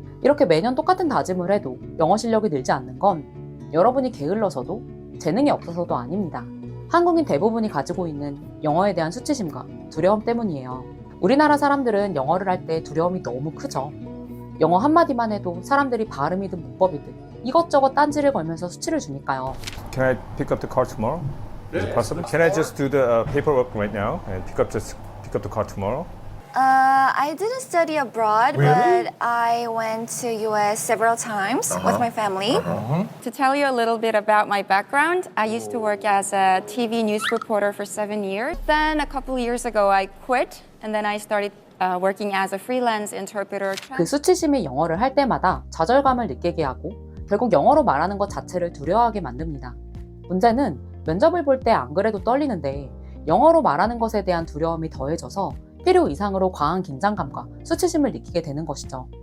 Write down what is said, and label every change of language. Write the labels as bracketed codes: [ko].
[ko] 이렇게 매년 똑같은 다짐을 해도 영어 실력이 늘지 않는 건 여러분이 게을러서도 재능이 없어서도 아닙니다. 한국인 대부분이 가지고 있는 영어에 대한 수치심과 두려움 때문이에요. 우리나라 사람들은 영어를 할 때 두려움이 너무 크죠. 영어 한마디만 해도 사람들이 발음이든 문법이든 이것저것 딴지를 걸면서 수치를 주니까요. [en] Can I pick up the car tomorrow? Is it possible? Can I just do the paperwork right now and pick up the car tomorrow? I didn't study abroad, but I went to US several times with my family. To tell you a little bit about my background, I used to work as a TV news reporter for 7 years. Then a couple years ago, I quit, and then I started working as a freelance interpreter. [ko] 그 수치심이 영어를 할 때마다 좌절감을 느끼게 하고 결국 영어로 말하는 것 자체를 두려워하게 만듭니다. 문제는 면접을 볼 때 안 그래도 떨리는데 영어로 말하는 것에 대한 두려움이 더해져서 필요 이상으로 과한 긴장감과 수치심을 느끼게 되는 것이죠.